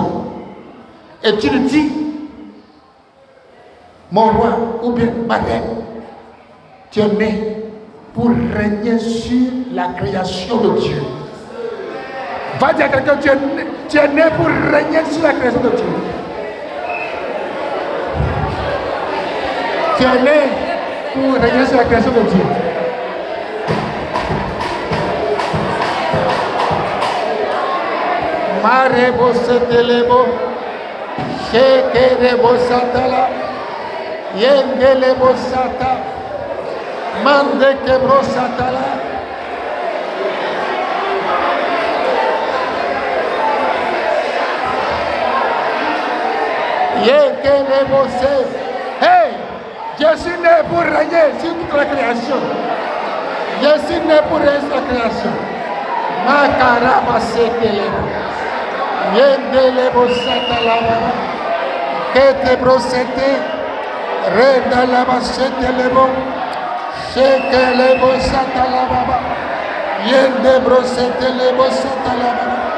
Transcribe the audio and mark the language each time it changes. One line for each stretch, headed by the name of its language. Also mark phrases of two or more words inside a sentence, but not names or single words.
French: Et tu lui dis, mon roi ou bien ma reine, tu es né pour régner sur la création de Dieu. Va dire à quelqu'un, tu es né pour régner sur la création de Dieu. Tu es né pour régner sur la création de Dieu. Marebo setelebo, shekerebo satala, yengelebo sata, mandekebro satala. Yengelebo se. Hey! Je suis né pour régner sur toute la création. Je suis né pour régner sur la création. Makaraba setelebo. Yendelebo satalaba. Ketebro sete. Redalaba setelebo. Shekelebo satalaba. Yendebro setelebo satalaba.